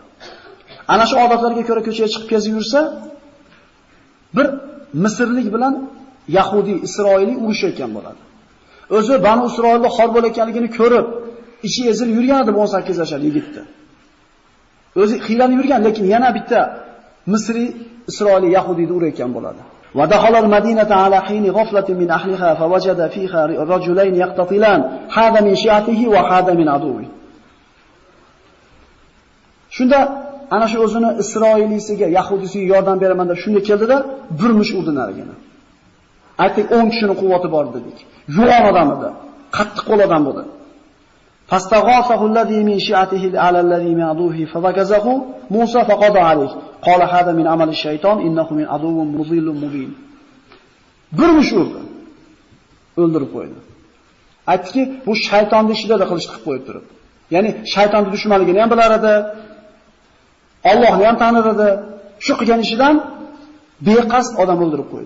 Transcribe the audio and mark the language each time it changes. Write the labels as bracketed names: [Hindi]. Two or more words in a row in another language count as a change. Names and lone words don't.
[Uzbek] Ana shu odatlarga ko'ra ko'chaga chiqib kezib yursa, bir Misrlik bilan Yahudi, Isroiliy urushayotgan bo'ladi. O'zi Banu Isroilda xor bo'layotganligini ko'rib, ichi ezilib yurgan edi 18 yoshli yigitni. O'zi xiylanib yurgan, lekin yana bitta Misri, Isroiliy Yahudiyni urayotgan bo'ladi. [Arabic] ودخل المدينة على حين غفلة من أهلها فوجد فيها رجلين يقتتلان هذا من شيعته وهذا من عدوه. [Uzbek] Shunda ana shu o'zini Isroiliysiga, Yahudisiga yordam beraman deb shunday keldida, bir mush urdi narigini. Aytdik 10 kishining quvvati bor dedik. Yo'g'on odam edi, qattiq qo'l odam bo'ldi. [Arabic] فاستغاثه الذي من شيعته على الذي من عدوه فوكزه موسى فقضى عليه. قال هذا من عمل الشيطان إنه من عدو مضل مبين. [Uzbek] Bir mush urdi. O'ldirib qo'ydi. Aytdiki, bu shaytonning ishida da qilish qilib qo'yib turib. Ya'ni shaytonning dushmanligini ham bilar edi. Allohni ham tanir edi. Shu qilgan ishidan beqasd odam o'ldirib qo'ydi.